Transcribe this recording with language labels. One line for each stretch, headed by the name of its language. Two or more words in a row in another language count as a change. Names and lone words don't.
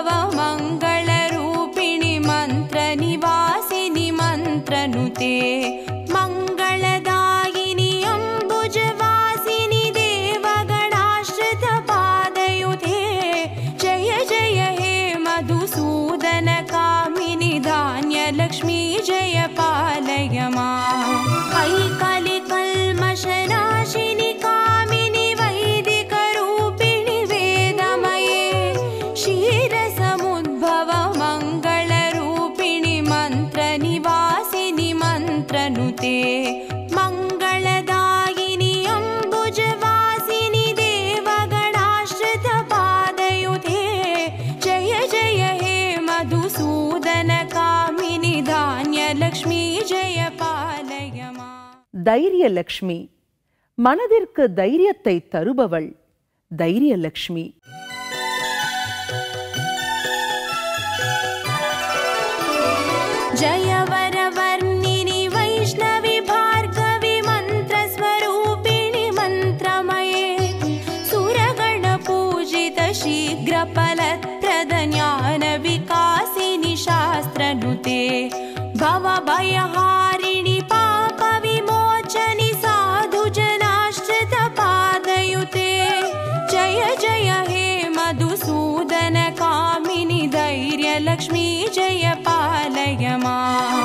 Sanskrit: मङ्गल रूपिणि मन्त्र निवासिनि मन्त्रनुते मङ्गलदायिनि अम्बुजवासिनि देवगणाश्रित पादयुते जय जय हे मधुसूदन कामिनि धान्यलक्ष्मी जय पालय मां. ऐकलिकल्मषनाशिनि कामिनि वैदिक रूपिणि वेदमये क्षीरसमुद्भव मङ्गल रूपिणि मन्त्र निवासिनि मन्त्रनुते मङ्गलदायिनि अम्बुजवासिनि देवगणाश्रित पादयुते जय जय हे मधुसूदन कामिनि धान्यलक्ष्मी जय पालय मां.
Tamil: தைரியலக்ஷ்மி. மனதிற்கு தைரியத்தை தருபவள் தைரியலக்ஷ்மி.
Sanskrit: जय वरवर्णिनि वैष्णवी भार्गवी मन्त्रस्वरूपिणि मन्त्रमये सुरगण पूजित शीघ्रफलप्रद ज्ञान विकासिनि शास्त्रनुते भवभयहारिणि पाप विमोचनि साधुजनाश्रित पादयुते जय जय हे मधुसूदन कामिनि धैर्यलक्ष्मी जय पालय मां.